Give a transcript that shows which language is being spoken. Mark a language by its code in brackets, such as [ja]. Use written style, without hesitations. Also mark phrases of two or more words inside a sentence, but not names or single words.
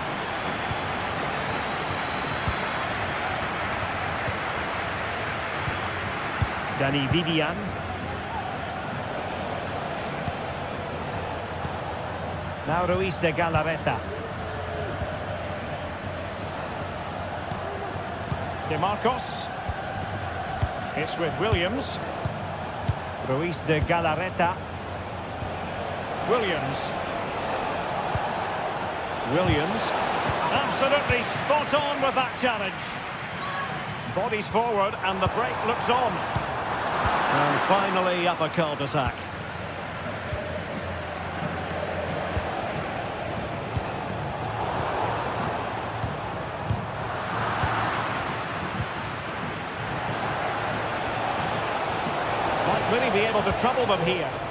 [en] Dani Vivian. Now Ruiz de Galarreta. De Marcos. It's with Williams. Ruiz de Galarreta. Williams. Absolutely spot on with that challenge. Bodies forward and the break looks on. And finally up a cul-de-sac. Might really be able to trouble them here.